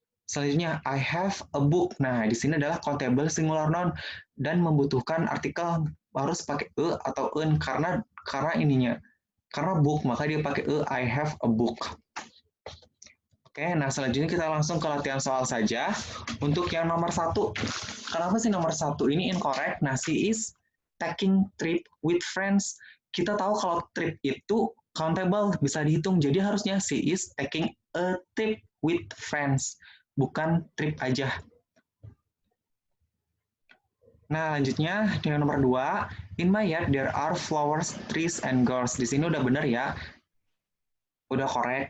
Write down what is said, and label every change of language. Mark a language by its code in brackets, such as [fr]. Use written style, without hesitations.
[en] Selanjutnya, I have a book. [id] Nah, di sini adalah countable singular noun dan membutuhkan artikel harus pakai atau en karena ininya. Karena book, maka dia pakai [en] I have a book. [id] Oke, nah selanjutnya kita langsung ke latihan soal saja. Untuk yang nomor 1, kenapa sih nomor 1 ini incorrect? [en] Nah, she is taking trip with friends. [id] Kita tahu kalau trip itu countable, bisa dihitung. Jadi harusnya [en] she is taking a trip with friends, [id] bukan trip aja. Nah, lanjutnya dengan nomor 2, [en] in my yard there are flowers, trees, and girls. [id] Di sini udah benar ya. Udah korek.